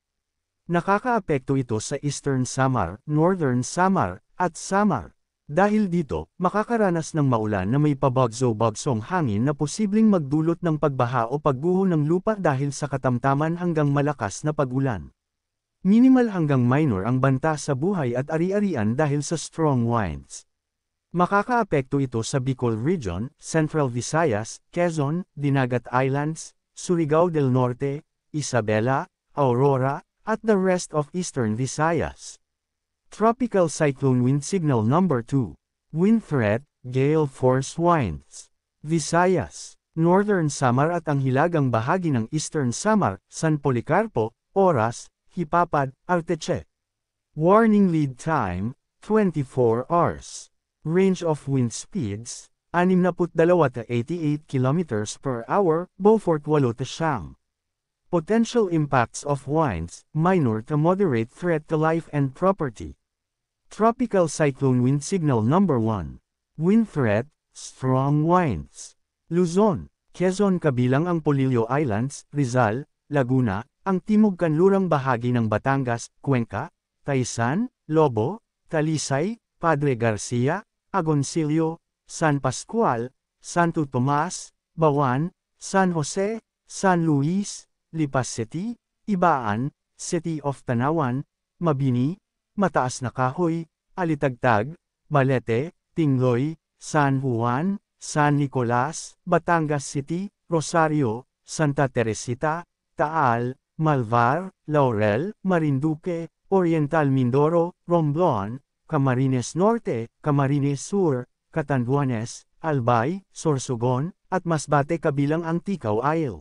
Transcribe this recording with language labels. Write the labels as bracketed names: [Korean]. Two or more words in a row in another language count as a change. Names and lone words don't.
[Filipino] Nakakaapekto ito sa Eastern Samar, Northern Samar, at Samar. Dahil dito, makakaranas ng maulan na may pabagso-bagsong hangin na posibleng magdulot ng pagbaha o pagguho ng lupa dahil sa katamtaman hanggang malakas na pag-ulan. Minimal hanggang minor ang banta sa buhay at ari-arian dahil sa [English] strong winds. [Filipino] Makakaapekto ito sa Bicol Region, Central Visayas, Quezon, Dinagat Islands, Surigao del Norte, Isabela, Aurora, [English] at the rest of Eastern Visayas. Tropical Cyclone Wind Signal Number 2. Wind Threat, Gale Force Winds. [Filipino] Visayas, Northern Samar at ang hilagang bahagi ng Eastern Samar, San Policarpo, Oras, Hipapad, Arteche. [English] Warning Lead Time, 24 hours. Range of wind speeds, 62 to 88 km per hour, Beaufort 8 Potential impacts of winds, minor to moderate threat to life and property. Tropical Cyclone Wind Signal Number 1. Wind Threat, Strong Winds. [Filipino] Luzon, Quezon kabilang ang Polillo Islands, Rizal, Laguna, ang timog kanlurang bahagi ng Batangas, Cuenca, Taysan, Lobo, Talisay, Padre Garcia, Agoncillo, San Pascual, Santo Tomas, Bawan, San Jose, San Luis, Lipas City, Ibaan, City of Tanawan, Mabini, Mataas na Kahoy, Alitagtag, Balete, Tingloy, San Juan, San Nicolas, Batangas City, Rosario, Santa Teresita, Taal, Malvar, Laurel, Marinduque, Oriental Mindoro, Romblon, Camarines Norte, Camarines Sur, Catanduanes, Albay, Sorsogon, at Masbate kabilang ang Ticao Isle.